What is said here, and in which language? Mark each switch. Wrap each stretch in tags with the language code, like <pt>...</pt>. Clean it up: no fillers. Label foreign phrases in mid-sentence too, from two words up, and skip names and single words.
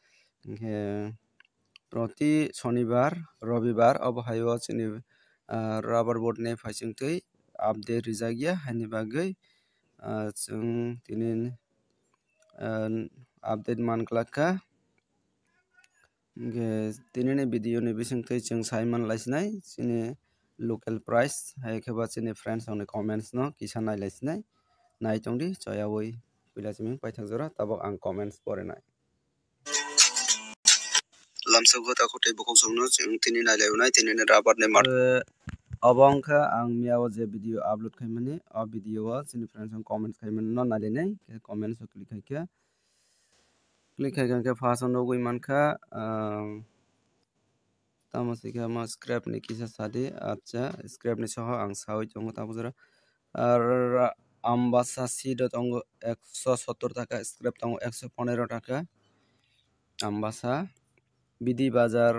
<trp>proti shonibar robibar obo haio chini</trp> <en>rubber board</en> <trp>ni faisingtui update rijakya haini bagui chung tini update manklaka tini ni video ni bisingtui chung saiman laisinai chini</trp> <en>local price</en> <trp>hai kheba chini</trp> <en>friends on comments</en> <trp>no kisa nailaisinai naitongdi choyawui pilachiming paithakjora tabok ang comments porenai lamsago takote bokok sungno chung tini nailai unai tini ni rubber ni abongkha ang miao je</trp> <en>video upload</en> <trp>khaimani a video o chini</trp> <en>friends on comments</en> <trp>khaimani no nailainai comments o click khaika first on nugui mankha tamasika ma scrap ni kisa sadi acha scrap ni soho ang sawi tongo tabojora ambasa sido tongo 170 taka scrap tongo 115 taka ambasa bidi bazar</trp>